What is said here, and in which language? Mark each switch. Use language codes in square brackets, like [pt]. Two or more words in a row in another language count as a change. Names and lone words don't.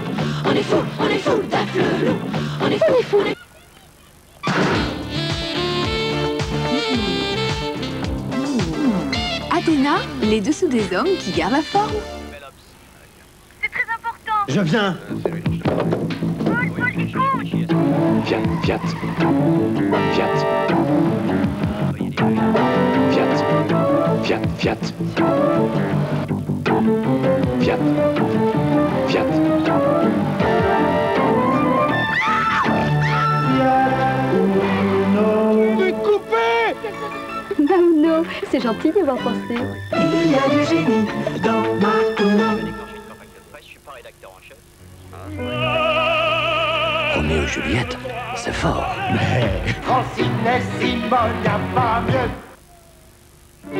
[fr] On est fou d'Afflelou. On est fou. Athéna, les dessous des hommes qui gardent la forme. C'est très important. Je viens. Paul, écoute. Fiat, Fiat. Fiat. Fiat. Fiat, Fiat. Fiat. Fiat. Non, c'est gentil d'y avoir pensé. Il y a du génie dans ma Roméo et Juliette, c'est fort. Francine et Simone, y'a pas mieux.